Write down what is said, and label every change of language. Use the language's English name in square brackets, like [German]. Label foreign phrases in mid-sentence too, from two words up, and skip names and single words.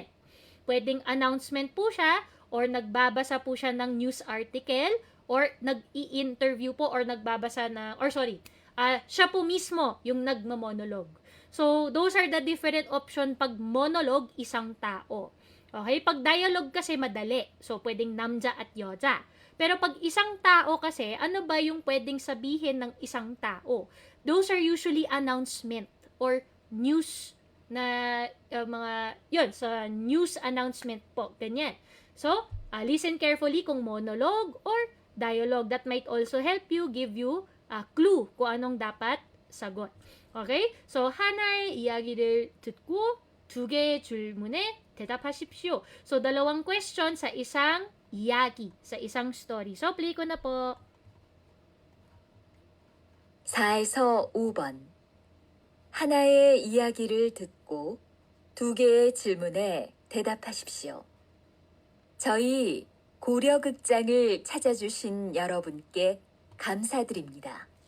[Filipino] Pwedeng announcement po siya, or nagbabasa po siya ng [English] news article, [Filipino] or nag-i-interview po, or nagbabasa na, or sorry, siya po mismo yung nagmamonologue. [English] So, those are the different option pag monologue, [Filipino] isang tao. [English] Okay? [Filipino] Pag dialogue kasi madali. So, pwedeng namja at yoja. Pero pag isang tao kasi, ano ba yung pwedeng sabihin ng isang tao? [English] Those are usually announcement or news [Filipino] na yun, sa [English] news announcement [Filipino] po. Ganyan. [English] So, listen carefully kung monologue or dialogue. That might also help you, give you a clue [Filipino] kung anong dapat sagot. [English] Okay? So, [Korean] 하나의 이야기를 듣고 두 개의 질문에 대답하십시오. [Filipino] So, dalawang question sa isang 이야기, sa isang story. So, play ko na po. [Korean] 4에서 5번. 하나의 이야기를 듣고 두 개의 질문에 대답하십시오. 저희 고려극장을 찾아주신 여러분께 감사드립니다.